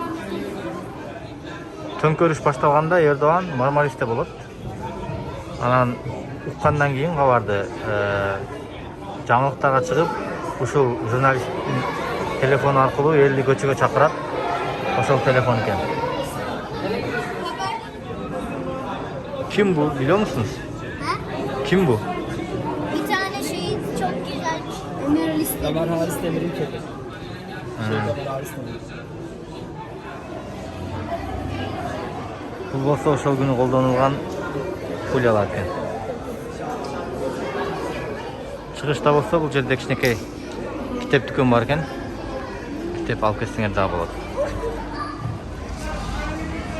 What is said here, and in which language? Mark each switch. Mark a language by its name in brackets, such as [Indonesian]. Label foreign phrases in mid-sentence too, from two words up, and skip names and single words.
[Kyrgyz] Төңкөрүш башталганда Эрдоган Мармаристе болот. Анан уккандан кийин кабарды жаңылыктарга чыгып, ушул журналисттин телефону аркылуу элди көчөгө чакырат. Ошол телефон экен. [Turkish] Kim bu biliyor musunuz? Ha? Kim bu? Bir tane şey çok güzel. Ömer Halis Ömer Halis Demir'in köpeği. Ömer Halis Demir. [Kyrgyz] Бул болсо ошол күнү колдонулган пулялар экен. Чыгышта болсо бул жерде кичинекей китеп дүкөн бар экен. Китеп алып кетсеңер дагы болот.